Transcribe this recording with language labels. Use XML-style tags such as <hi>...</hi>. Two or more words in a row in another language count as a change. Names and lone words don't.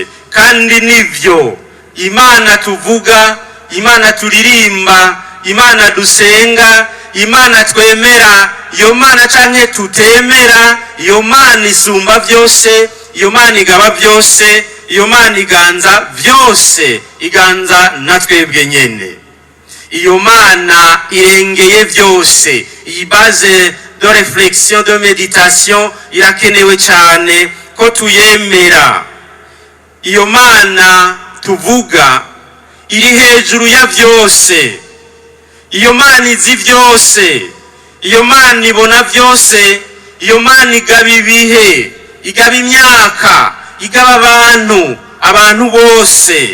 <rn>Kandi nivyo Imana tuvuga, Imana turirimba, Imana dusenga, Imana twemera, iyo Mana canke tutemera, iyo Mana isumba byose, iyo Mana igaba byose, iyo Mana iganza byose, iganza natwebwe nyene. iyo mana irengeye byose. Iyi</rn> <fr>base de réflexion de méditation</fr> <rn>irakenewe cyane ko tuyemera. Iyo mana tuvuga iri hejuru ya byose. Iyo mana izi byose, iyo mana ibona byose, iyo mana igaba ibihe, igaba imyaka, igaba abantu bose.</rn>